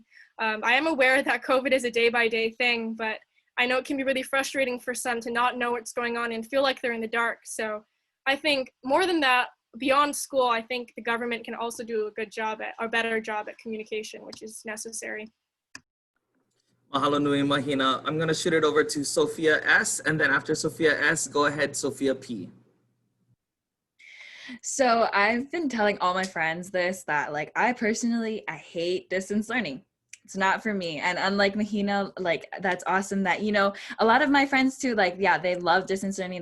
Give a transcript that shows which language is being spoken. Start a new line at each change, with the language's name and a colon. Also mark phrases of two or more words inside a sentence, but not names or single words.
English: I am aware that COVID is a day-by-day thing, but I know it can be really frustrating for some to not know what's going on and feel like they're in the dark. So I think more than that, beyond school, I think the government can also do a better job at communication, which is necessary.
Hawaiian: Mahalo nui, Mahina.
English: I'm going to shoot it over to Sophia S. And then after Sophia S, go ahead, Sophia P. So I've been telling all my friends this, that like I hate distance learning. It's not for me. And unlike Mahina, like that's awesome that, you know, a lot of my friends too, like, yeah, they love distance learning.